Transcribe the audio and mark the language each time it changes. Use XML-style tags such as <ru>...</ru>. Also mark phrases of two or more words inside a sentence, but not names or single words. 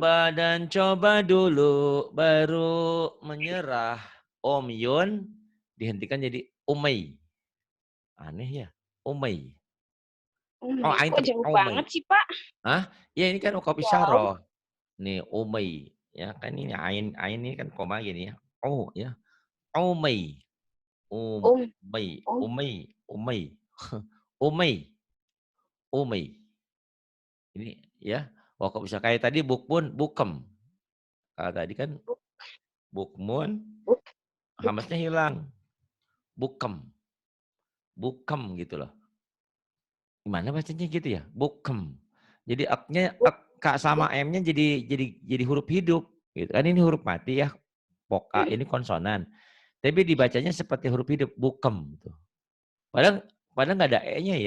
<id>Coba dan coba dulu, baru menyerah. Om Yun dihentikan jadi Umay. Aneh ya, Umay. Oh, ain Kok tapi jauh Umay. banget sih, Pak? Hah? Ya ini kan kopi Jauh. syaro. Nih Umay. Ya kan ini ain ini kan koma gini ya. Oh ya. Umay. Om, Umay. om. Umay. Umay. Umay. Umay. Ini ya. Oh kok bisa kayak tadi bukmun, bukem. Kalau tadi kan bukmun, Buk, buk. hamasnya hilang. Bukem. Bukem gitu loh. Gimana bacanya gitu ya? Bukem. Jadi aknya Buk, K sama M-nya jadi huruf hidup gitu. Kan ini huruf mati ya. Poka ini konsonan. Tapi dibacanya seperti huruf hidup, bukem tuh. Padahal padahal nggak ada e-nya ya.</id>